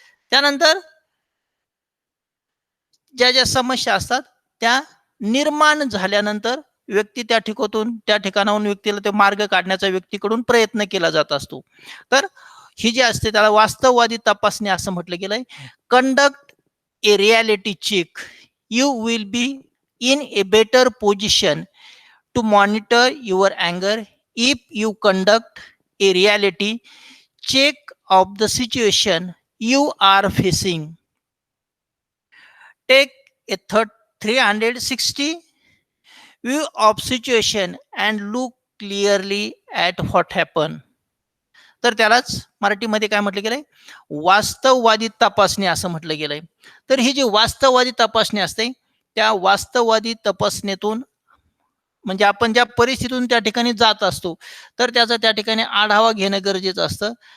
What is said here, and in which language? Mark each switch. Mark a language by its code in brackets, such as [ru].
[mr] त्यानंतर ज्या समस्या असतात त्या निर्माण झाल्यानंतर व्यक्ती त्या ठिकाणाहून व्यक्तीला ते मार्ग काढण्याचा व्यक्तीकडून प्रयत्न केला जात असतो. तर ही जी असते त्याला वास्तववादी तपासणी असं म्हटलं गेलंय. [en] Conduct a reality check. You will be in a better position to monitor your anger if you conduct a reality check of the situation you are facing. Take a 360 view of situation and look clearly at what happened. [mr] तर त्यालाच मराठीमध्ये काय म्हटलं गेलंय? वास्तववादी तपासणी असं म्हटलं गेलंय. तर ही जी वास्तववादी तपासणी असते त्या वास्तववादी तपासणीतून म्हणजे आपण ज्या परिस्थितीतून त्या ठिकाणी जात असतो तर त्याचा त्या ठिकाणी आढावा घेणं गरजेचं असतं.